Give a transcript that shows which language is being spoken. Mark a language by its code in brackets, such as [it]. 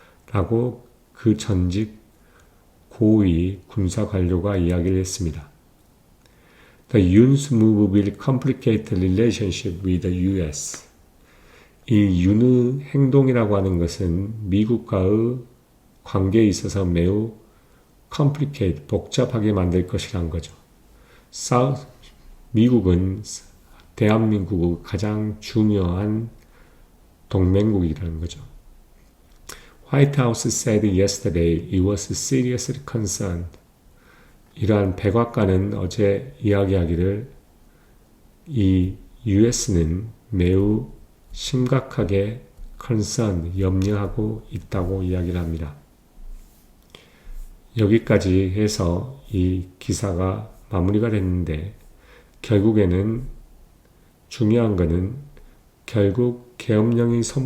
[ko] 라고 그 전직 고위 군사 관료가 이야기를 했습니다. [en] The Yoon's move will complicate the relationship with the U.S. [ko] 이 윤의 행동이라고 하는 것은 미국과의 관계에 있어서 매우 complicate, 복잡하게 만들 것이라는 거죠. 미국은 대한민국의 가장 중요한 동맹국이라는 거죠. [en] White House said yesterday it was seriously concerned. [ko] 이러한 백악관은 어제 이야기하기를 이 US는 매우 심각하게 염려하고 있다고 이야기를 합니다. 여기까지 해서 이 기사가 마무리가 됐는데 결국에는 중요한 것은 결국 계엄령의